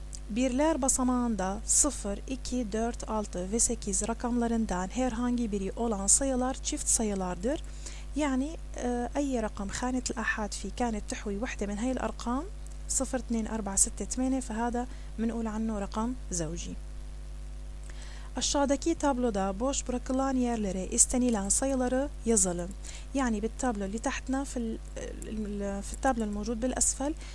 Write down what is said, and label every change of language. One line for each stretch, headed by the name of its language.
Turkish: Birler basamağında 0, 2, 4, 6 ve 8 rakamlarından herhangi biri olan sayılar çift sayılardır.
Arabic: يعني أي رقم خانة الآحاد فيه كانت تحوي وحدة من هاي الأرقام 0 2 4 6 8 فهذا بنقول عنه رقم زوجي.
Turkish: Aşağıdaki tabloda boş bırakılan yerlere istenilen sayıları yazalım.
Arabic: يعني بالتابلو اللي تحتنا في التابلو الموجود بالأسفل